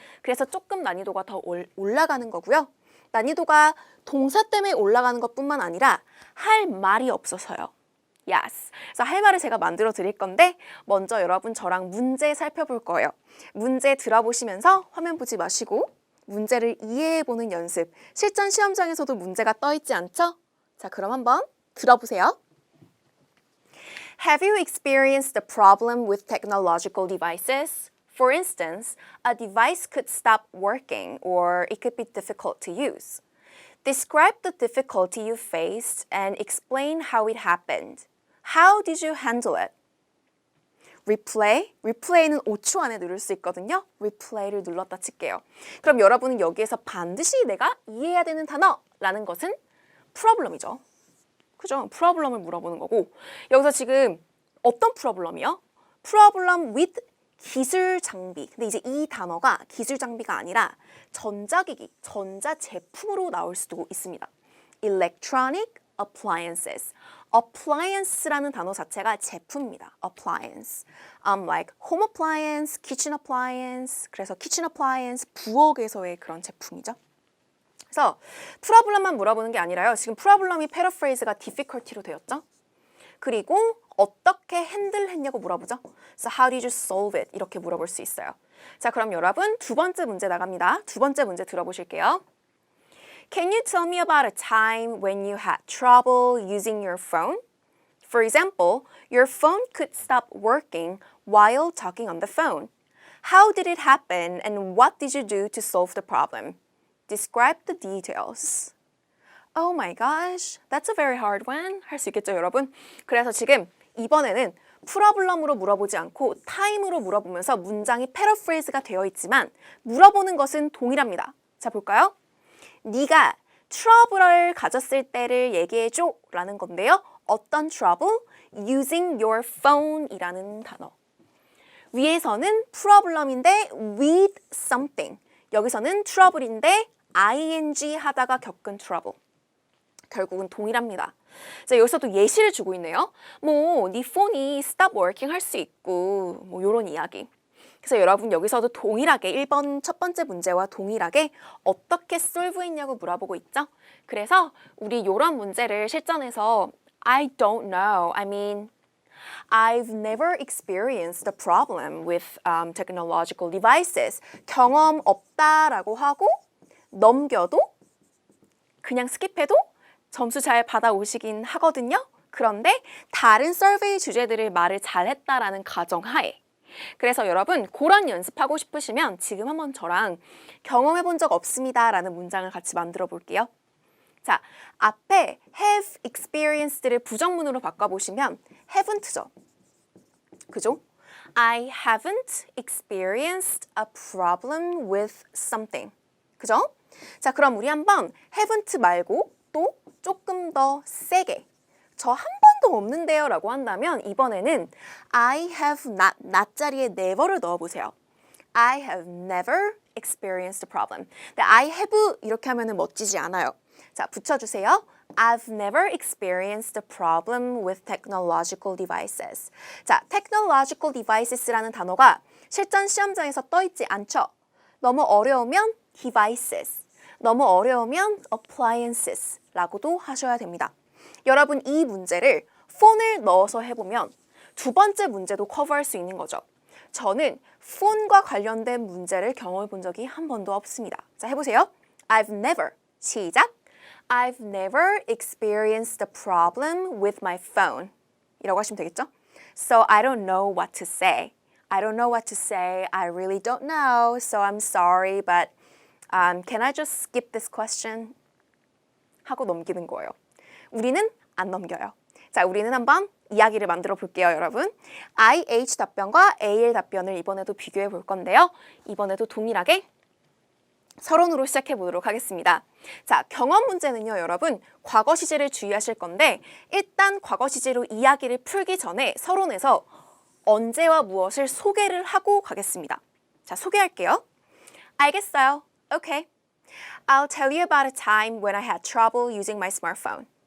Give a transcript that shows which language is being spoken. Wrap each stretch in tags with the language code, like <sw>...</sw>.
<ko>그래서 조금 난이도가 더 올라가는 거고요. 난이도가 동사 때문에 올라가는 것뿐만 아니라 할 말이 없어서요.</ko> <en>Yes.</en> <ko>그래서 할 말을 제가 만들어 드릴 건데 먼저 여러분 저랑 문제 살펴볼 거예요. 문제 들어보시면서 화면 보지 마시고 문제를 이해해보는 연습. 실전 시험장에서도 문제가 떠 있지 않죠? 자, 그럼 한번 들어보세요.</ko> <en>Have you experienced the problem with technological devices? For instance, a device could stop working or it could be difficult to use. Describe the difficulty you faced and explain how it happened. How did you handle it?</en> <ko>replay는 5초 안에 누를 수 있거든요. replay를 눌렀다 칠게요. 그럼 여러분은 여기에서 반드시 내가 이해해야 되는 단어라는 것은 problem이죠. 그죠? problem을 물어보는 거고 여기서 지금 어떤 problem이요? problem with 기술 장비. 근데 이제 이 단어가 기술 장비가 아니라 전자기기, 전자제품으로 나올 수도 있습니다.</ko> <en>electronic appliances.</en> <ko>appliance라는 단어 자체가 제품입니다.</ko> <en>appliance. like home appliance, kitchen appliance.</en> <ko>그래서 kitchen appliance 부엌에서의 그런 제품이죠. 그래서 프로블럼만 물어보는 게 아니라요. 지금 프로블럼이 패러프레이즈가 difficulty로 되었죠. 그리고 어떻게 핸들했냐고 물어보죠.</ko> <en>So how did you solve it?</en> <ko>이렇게 물어볼 수 있어요. 자, 그럼 여러분 두 번째 문제 나갑니다. 두 번째 문제 들어보실게요.</ko> <en>Can you tell me about a time when you had trouble using your phone? For example, your phone could stop working while talking on the phone. How did it happen and what did you do to solve the problem? Describe the details. Oh my gosh, that's a very hard one.</en> <ko>할 수 있겠죠, 여러분? 그래서 지금 이번에는 프로블럼으로 물어보지 않고 타임으로 물어보면서 문장이 패러프레이즈가 되어 있지만 물어보는 것은 동일합니다. 자, 볼까요? 네가 트러블을 가졌을 때를 얘기해줘 라는 건데요. 어떤 trouble?</ko> <en>Using your phone 이라는 단어.</en> <ko>위에서는 프로블럼인데 with something. 여기서는 trouble인데 ing 하다가 겪은 trouble. 결국은 동일합니다. 자, 여기서도 예시를 주고 있네요. 네 폰이 stop working 할 수 있고 요런 이야기. 그래서 여러분 여기서도 동일하게 1번 첫 번째 문제와 동일하게 어떻게 solve 했냐고 물어보고 있죠. 그래서 우리 요런 문제를 실전에서 I don't know.</ko> <en>I mean, I've never experienced the problem with technological devices.</en> <ko>경험 없다라고 하고 넘겨도 그냥 스킵해도 점수 잘 받아오시긴 하거든요. 그런데 다른 서베이 주제들을 말을 잘했다라는 가정하에 그래서 여러분 그런 연습하고 싶으시면 지금 한번 저랑 경험해 본 적 없습니다 라는 문장을 같이 만들어 볼게요. 자, 앞에 have experienced를 부정문으로 바꿔보시면 haven't죠. 그죠?</ko> <en>I haven't experienced a problem with something.</en> <ko>그죠? 자, 그럼 우리 한번 haven't 말고 또 조금 더 세게 저 한 번도 없는데요 라고 한다면 이번에는 I have not 자리에 never를 넣어보세요.</ko> <en>I have never experienced a problem.</en> <ko>근데 I have 이렇게 하면 멋지지 않아요. 자, 붙여주세요.</ko> <en>I've never experienced a problem with technological devices.</en> <ko>자, technological devices라는 단어가 실전 시험장에서 떠있지 않죠. 너무 어려우면 devices, 너무 어려우면 appliances 라고도 하셔야 됩니다. 여러분 이 문제를 폰을 넣어서 해보면 두 번째 문제도 커버할 수 있는 거죠. 저는 폰과 관련된 문제를 경험해 본 적이 한 번도 없습니다. 자, 해보세요.</ko> <en>I've never, 시작. I've never experienced a problem with my phone.</en> <ko>이라고 하시면 되겠죠?</ko> <en>So I don't know what to say. I don't know what to say. I really don't know. So I'm sorry, but can I just skip this question?</en> <ko>하고 넘기는 거예요. 우리는 안 넘겨요. 자, 우리는 한번 이야기를 만들어 볼게요, 여러분. IH 답변과 AL 답변을 이번에도 비교해 볼 건데요. 이번에도 동일하게 서론으로 시작해 보도록 하겠습니다. 자, 경험 문제는요, 여러분, 과거 시제를 주의하실 건데 일단 과거 시제로 이야기를 풀기 전에 서론에서 언제와 무엇을 소개를 하고 가겠습니다. 자, 소개할게요. 알겠어요. Okay.</ko> <en>I'll tell you about a time when I had trouble using my smartphone.</en>